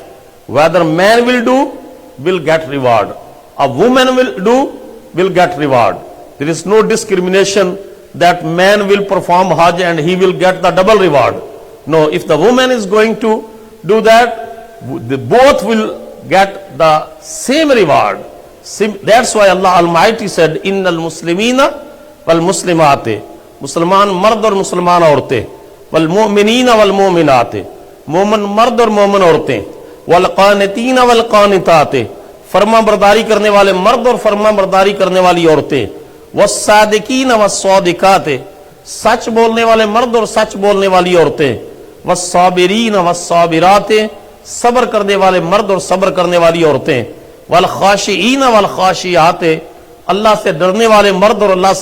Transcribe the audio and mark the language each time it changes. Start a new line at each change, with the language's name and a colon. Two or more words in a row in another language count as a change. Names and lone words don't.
English: Whether man will do, will get reward, a woman will do, will get reward. There is no discrimination that man will perform Hajj and he will get the double reward. No, if the woman is going to do that, they both will get the same reward. That's why Allah Almighty said,
Arabic: إن المسلمين والمسلمات,
Urdu: مسلمان مرد اور مسلمان عورتیں,
Arabic: والمؤمنين والمؤمنات,
Urdu: مومن مرد اور مومن عورتیں،
Arabic: والقانتین والقانتات،
Urdu: فرما برداری کرنے والے مرد اور فرما برداری کرنے والی عورتیں،
Arabic: والصادقین والصادقات،
Urdu: سچ بولنے والے مرد اور سچ بولنے والی عورتیں،
Arabic: والصابرین والصابرات،
Urdu: صبر کرنے والے مرد اور صبر کرنے والی عورتیں،
Arabic: والخاشعین والخاشعات،
Urdu: اللہ سے ڈرنے والے مرد اور اللہ